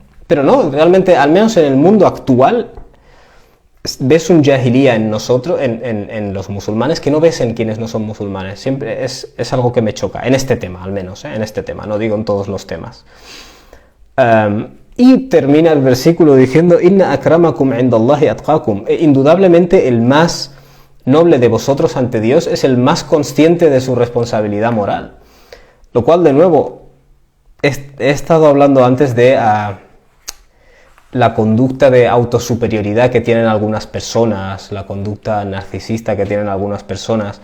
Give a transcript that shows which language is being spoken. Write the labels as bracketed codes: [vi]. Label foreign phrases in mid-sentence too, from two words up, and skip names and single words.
[es] Pero no, realmente, al menos en el mundo actual, ves un jahiliya en nosotros, en los musulmanes, que no ves en quienes no son musulmanes. Siempre es algo que me choca, en este tema, al menos, ¿eh? En este tema, no digo en todos los temas. Y termina el versículo diciendo: [ar] إن أكرمكم عند الله أتقاكم. [es] Indudablemente el más noble de vosotros ante Dios es el más consciente de su responsabilidad moral. Lo cual, de nuevo, he estado hablando antes de la conducta de autosuperioridad que tienen algunas personas, la conducta narcisista que tienen algunas personas.